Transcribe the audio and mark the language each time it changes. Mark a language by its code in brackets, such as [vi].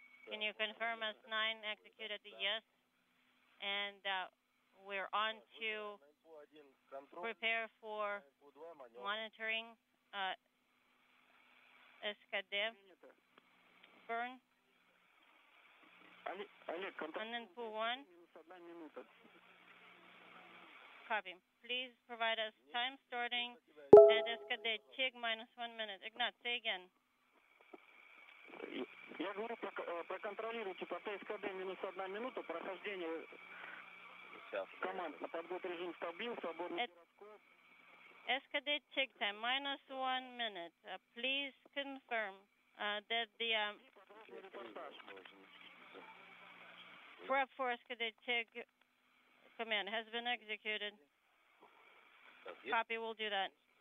[en] Can you confirm S9 executed the yes? And we're on to prepare for monitoring SCAD burn. And then pool 1. Copy. Please provide us time starting at SCAD TIG -1 minute. Ignat, say again. [ru] Я говорю, проконтролируйте по ТСКД -1 минута прохождение команд на подготовку режим стабил, свободный гироскоп. [en] SCAD TIG time -1 minute. Please confirm that the prep for SCAD TIG command has been executed. Copy, we'll do that.